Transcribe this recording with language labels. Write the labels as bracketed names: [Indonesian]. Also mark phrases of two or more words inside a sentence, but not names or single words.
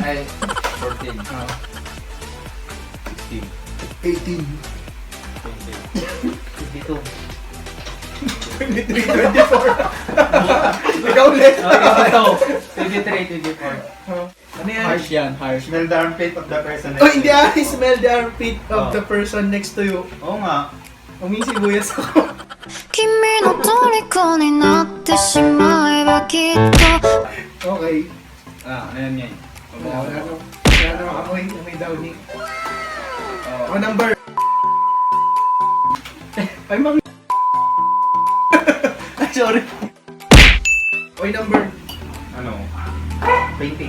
[Filipino] Ay, 14. 16, 18. 22. 23, 24. Ikaw ulit. Ito. 23, 24. Oh. Ano yan? Harsh yan, harsh. [English] Smell the armpit of the person [Filipino] Oh, hindi ah. [English] Smell the armpit of the person next to you. [Filipino] Oo nga. Umisibuyas ako. [Japanese] 君の虜になってしまえばきっと [Filipino] Okay. Ayan yan. Wala naman amoy. Amoy downy. O number. Ay, mang... Ay, sorry. Oy, number. Ano? 20.